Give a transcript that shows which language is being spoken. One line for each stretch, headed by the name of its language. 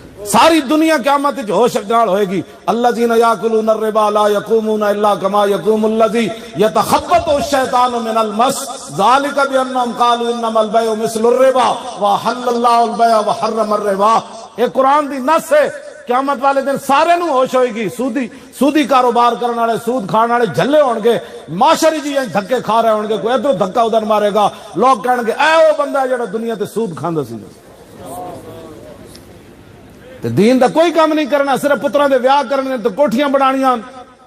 Punjabi: ساری دنیا قیامت وچ ہوش نال ہوئے گی.
Arabic: الذین یاکلون الربا لا یقومون الا کما یقوم الذی یتخبطہ الشیطان من المس ذلک بانہم قالوا انما البیع مثل الربا وحل اللہ البیع وحرم الربا.
Punjabi: یہ قرآن دی نص ہے. قیامت والے دن سارے نو ہوش ہوئے گی. سودی کاروبار کرنے والے، سود کھانے والے جھلے ہون گے، معاشری جی دھکے کھا رہے ہون گے، کوئی ادھر دھکا ادھر مارے گا، لوگ کہن گے اے وہ بندہ ہے جڑا دنیا تے سود کھاندا سی. تے دین دا کوئی کام نہیں کرنا، صرف پتراں دے ویاہ کرنے تے کوٹھیاں بنانیاں.